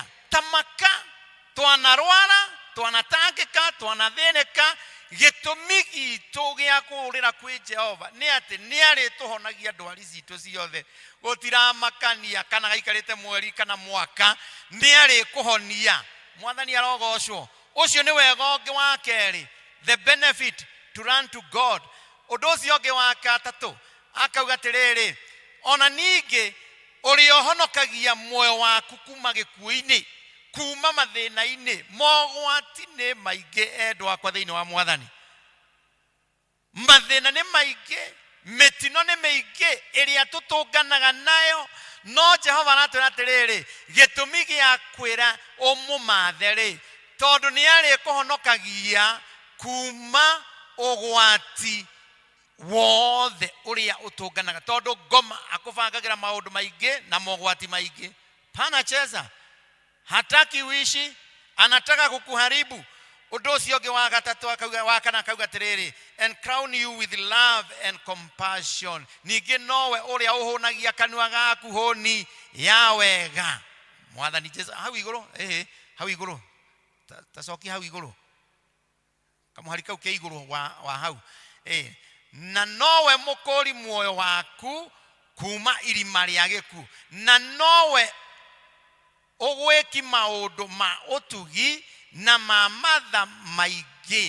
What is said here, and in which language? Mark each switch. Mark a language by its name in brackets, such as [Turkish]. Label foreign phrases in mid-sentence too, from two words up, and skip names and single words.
[Kikuyu] Tamaka twanarwara, twanatangĩka, twanathĩnĩka, gĩtũmi gitũ gĩa kũũrĩra kwĩ Jehova nĩ atĩ nĩ arĩtũhonagia ndwari citũ ciothe. Gũtiramakania kana gaikarĩte mweri kana mwaka, nĩ arĩkũhonia. Mwathani arogocwo. Ũcio nĩ wega ũngĩ wa kerĩ, [English] the benefit to run to God. [Kikuyu] Ũndũ ũcio ũngĩ wa gatatũ akauga atĩrĩrĩ, ona ningĩ ũrĩa ũhonokagia muoyo waku kuma gĩkuũ-inĩ, kuma mathĩna-inĩ. Mogwati nĩ maingĩ endwa akwa thĩinĩ wa Mwathani. Mathĩna nĩ maingĩ, mĩtino nĩ mĩingĩ ĩrĩa tũtũnganaga nayo, no Jehova aratwĩra atĩrĩrĩ, gĩtũmi gĩa kwĩra ũmũmathe-rĩ, tondũ nĩ arĩkũhonokagia kuma ũgwati wothe ũrĩa ũtũnganaga, tondũ ngoma akũbangagĩra maũndũ maingĩ na mogwati maingĩ. [Swahili] Panacheza hataki uishi, anataka kukuharibu. [Kikuyu] Ũndũ ũcio ũngĩ wa gatatũ akauga, wa kana akauga atĩrĩrĩ, [English] and crown you with love and compassion. [Kikuyu] Ningĩ nowe ũrĩa ũhũnagia kanua gaku hũni ya wega. Mwathani Jesũ hau igũrũ, hau igũrũ, tacoki hau igũrũ, kamuhari kau ke igũrũ wa hau. Na nowe mũkũri muoyo waku kuma irima rĩa gĩkuũ, na nowe ũgwĩki maũndũ ma ũtugi na ma matha maingĩ.